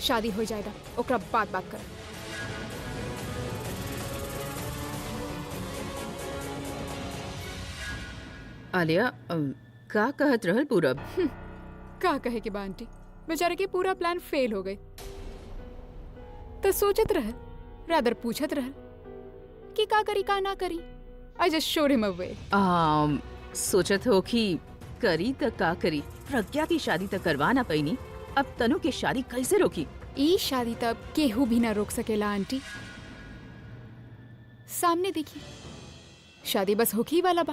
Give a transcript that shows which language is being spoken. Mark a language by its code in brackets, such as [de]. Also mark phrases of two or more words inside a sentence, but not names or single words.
[bho] शादी हो जाएगा ओकरा बाद बात करब। आलिया का कहत रहल पूरब? का कहे के बा आंटी, बेचारे के पूरा प्लान फेल हो गए। तो सोचत रहल, रादर पूछत रहल कि का करी का ना करी। [en] I just shooed him away. [bho] सोचत हो कि करी त का करी, प्रज्ञा की शादी तक करवा ना पैनी, अब तनु की शादी कैसे रोकी? ई शादी तब केहू भी ना रोक सकेला आंटी। सामने देखी, शादी बस होके ही वाला बा।